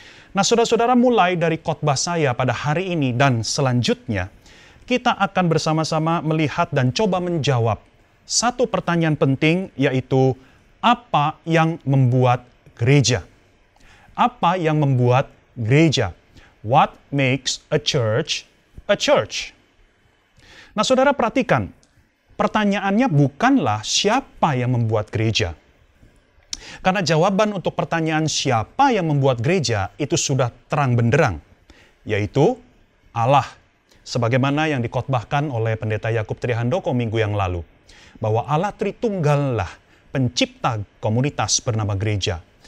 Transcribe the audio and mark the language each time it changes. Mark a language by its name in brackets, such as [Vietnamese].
[Indonesian] Nah, saudara-saudara, mulai dari khotbah saya pada hari ini dan selanjutnya, kita akan bersama-sama melihat dan coba menjawab satu pertanyaan penting, yaitu apa yang membuat gereja? Apa yang membuat gereja? [English] What makes a church a church? [Indonesian] Nah, saudara, perhatikan. Pertanyaannya bukanlah siapa yang membuat gereja. Karena jawaban untuk pertanyaan siapa yang membuat gereja itu sudah terang benderang, yaitu Allah. Sebagaimana yang dikhotbahkan oleh Pendeta Yakub Trihandoko minggu yang lalu, bahwa Allah Tritunggal lah pencipta komunitas bernama gereja.